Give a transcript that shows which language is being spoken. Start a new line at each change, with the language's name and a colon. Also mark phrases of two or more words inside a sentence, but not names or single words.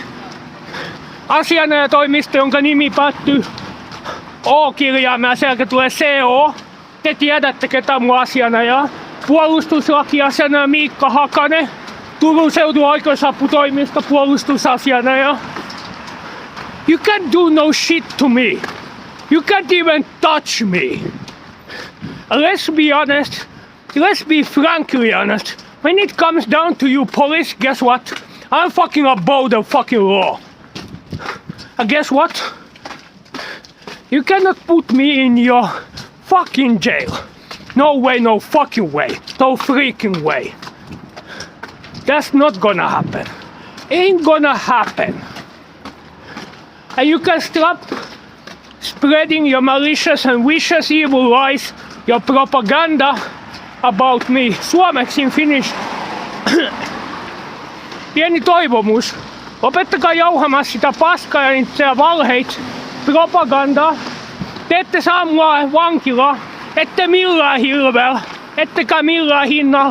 Finnish: Asianajatoimisto, jonka nimi päättyy O-kirjaimeen ja sieltä tulee CO. Te tiedätte ketä mun asianajaja. Puolustuslakiasianajaja Miikka Hakanen. Turun seudun oikeusaputoimisto puolustusasianajaja.
English: You can't do no shit to me. You can't even touch me. Let's be honest. Let's be frankly honest. When it comes down to you police, guess what? I'm fucking above the fucking law. And guess what? You cannot put me in your fucking jail. No way, no fucking way. No freaking way. That's not gonna happen. Ain't gonna happen. And you can stop spreading your malicious and vicious evil lies, your propaganda about me.
Finnish: Suomeksi
English: in Finnish.
Finnish: Pieni toivomus. Lopettakaa jauhamassa sitä paskaa ja niitä valheita, propagandaa. Te ette saa mua vankilaa, ette millään hirveellä, ettekä millään hinnalla.